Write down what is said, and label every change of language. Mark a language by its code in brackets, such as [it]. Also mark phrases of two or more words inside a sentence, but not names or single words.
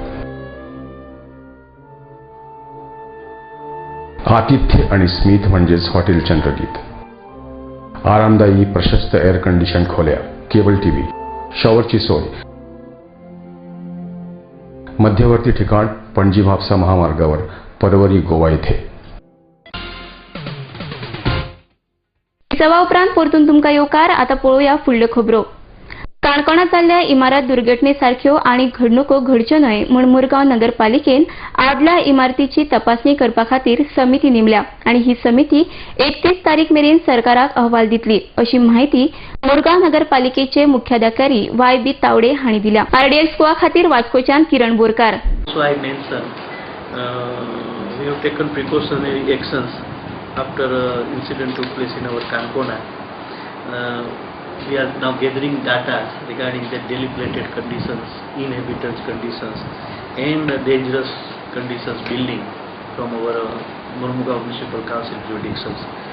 [mr] आतिथ्य आणि स्मित म्हणजेच हॉटेल चंद्रगीत. आरामदायी प्रशस्त [en] air condition [mr] खोल्या, [en] cable TV, [mr] शॉवरची सोय. मध्यवर्ती ठिकाण पणजी म्हापसा महामार्गावर, परवरी, गोवा येथे. [kok] सवा उपरांत परतून तुमकां येवकार. आता पळोवया फुडल्यो खबरो. काणकोणां जाल्ल्या इमारत दुर्घटनेसारख्यो आनी घडणुको घडच्यो न्हय म्हूण मुरगांव नगरपालिकेन आदल्या इमारतीची तपासणी करपा खातीर समिती नेमल्या आनी ही समिती 31 तारीख मेरेन सरकाराक अहवाल दितली अशी माहिती मुरगांव नगरपालिकेचे मुख्याधिकारी YB तावडे हांणी दिल्या. RDX गोवा खातीर वास्कोच्यान किरण बोरकार. [en] So I mentioned we have taken precautionary actions after incident took place in our Kankona. We are now gathering data regarding the dilapidated conditions, inhabitants conditions and dangerous conditions building from our Mormugaon Municipal Council jurisdictions.